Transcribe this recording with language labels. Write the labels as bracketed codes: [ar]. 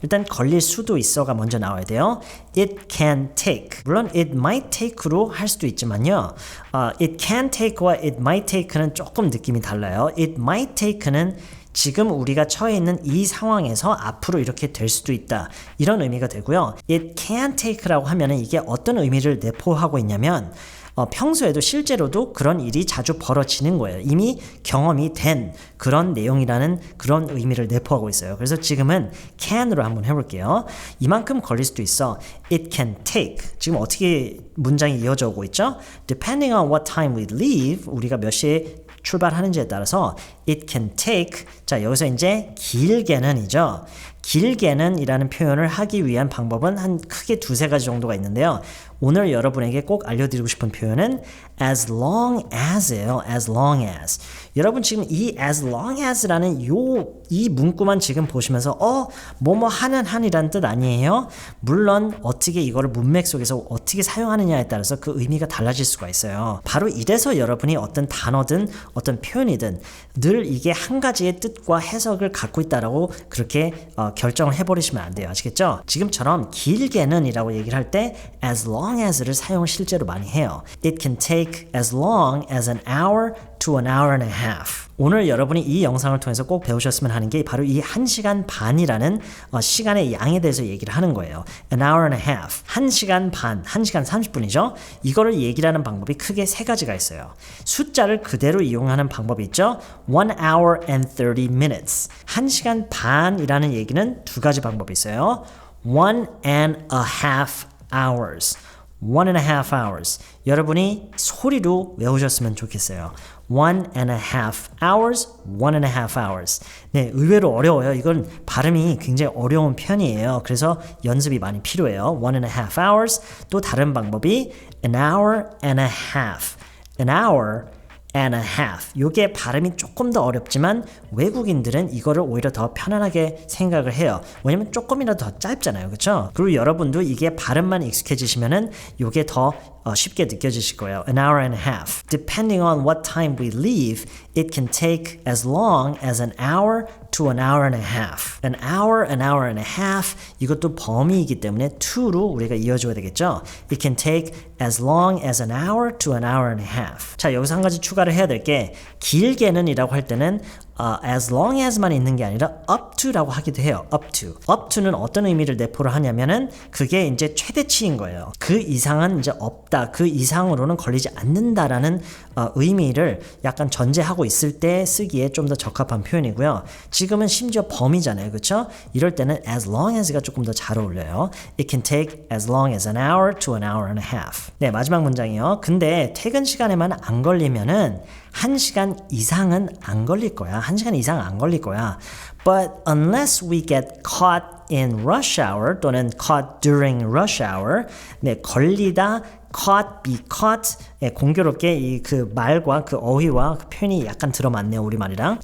[ko] 일단 걸릴 수도 있어가 먼저 나와야 돼요. [en] It can take. [ko] 물론 [en] it might take [ko] 로 할 수도 있지만요. [en] It can take [ko] 와 [en] it might take [ko] 는 조금 느낌이 달라요. [en] It might take [ko] 는 지금 우리가 처해 있는 이 상황에서 앞으로 이렇게 될 수도 있다. 이런 의미가 되고요. [en] It can take [ko] 라고 하면은 이게 어떤 의미를 내포하고 있냐면 평소에도 실제로도 그런 일이 자주 벌어지는 거예요. 이미 경험이 된 그런 내용이라는 그런 의미를 내포하고 있어요. 그래서 지금은 can으로 한번 해볼게요. 이만큼 걸릴 수도 있어. [en] It can take. [ko] 지금 어떻게 문장이 이어져 오고 있죠? [en] Depending on what time we leave, [ko] 우리가 몇 시에 출발하는지에 따라서 [en] it can take. [ko] 자, 여기서 이제 길게는이죠. 길게는 이라는 표현을 하기 위한 방법은 한 크게 두세 가지 정도가 있는데요. 오늘 여러분에게 꼭 알려드리고 싶은 표현은 as long as예요. [en] as long as. [ko] 여러분 지금 이 as long as라는 이 문구만 지금 보시면서 뭐뭐 하는 한이란 뜻 아니에요? 물론 어떻게 이거를 문맥 속에서 어떻게 사용하느냐에 따라서 그 의미가 달라질 수가 있어요. 바로 이래서 여러분이 어떤 단어든 어떤 표현이든 늘 이게 한 가지의 뜻과 해석을 갖고 있다라고 그렇게 결정을 해버리시면 안 돼요. 아시겠죠? 지금처럼 길게는 이라고 얘기를 할 때 as long as를 사용을 실제로 많이 해요. [en] It can take as long as an hour to an hour and a half. [ko] 오늘 여러분이 이 영상을 통해서 꼭 배우셨으면 하는 게 바로 이 1시간 반이라는 시간의 양에 대해서 얘기를 하는 거예요. [en] An hour and a half. [ko] 1시간 반, 1시간 30분이죠. 이거를 얘기를 하는 방법이 크게 세 가지가 있어요. 숫자를 그대로 이용하는 방법이 있죠. [en] 1 hour and 30 minutes. [ko] 1시간 반이라는 얘기는 두 가지 방법이 있어요. [en] 1 and a half hours. 1 and a half hours. [ko] 여러분이 소리로 외우셨으면 좋겠어요. [en] 1.5 hours, 1.5 hours. [ko] 네, 의외로 어려워요. 이건 발음이 굉장히 어려운 편이에요. 그래서 연습이 많이 필요해요. [en] 1.5 hours. [ko] 또 다른 방법이 [en] an hour and a half. an hour and a half. [ko] 요게 발음이 조금 더 어렵지만 외국인들은 이거를 오히려 더 편안하게 생각을 해요. 왜냐면 조금이라도 더 짧잖아요. 그렇죠? 그리고 여러분도 이게 발음만 익숙해지시면은 요게 더 쉽게 느껴지실 거예요. [en] An hour and a half. Depending on what time we leave, it can take as long as an hour to an hour and a half. An hour and a half. [ko] 이것도 범위이기 때문에 to로 우리가 이어줘야 되겠죠. [en] It can take as long as an hour to an hour and a half. [ko] 자, 여기서 한 가지 추가를 해야 될 게 길게는 이라고 할 때는 as long as만 있는 게 아니라 up to라고 하기도 해요. [en] up to. [ko] up to는 어떤 의미를 내포를 하냐면은 그게 이제 최대치인 거예요. 그 이상은 이제 없다. 그 이상으로는 걸리지 않는다라는 의미를 약간 전제하고 있을 때 쓰기에 좀 더 적합한 표현이고요. 지금은 심지어 범위잖아요. 그렇죠? 이럴 때는 as long as가 조금 더 잘 어울려요. [en] It can take as long as an hour to an hour and a half. [ko] 네, 마지막 문장이요. 근데 퇴근 시간에만 안 걸리면은 1시간 이상은 안 걸릴 거야. 1시간 이상 안 걸릴 거야. [en] But unless we get caught in rush hour [ko] 또는 [en] caught during rush hour, [ko] 네, 걸리다, caught, be caught, 네, 공교롭게 이 그 말과 그 어휘와 그 표현이 약간 들어맞네요, 우리말이랑.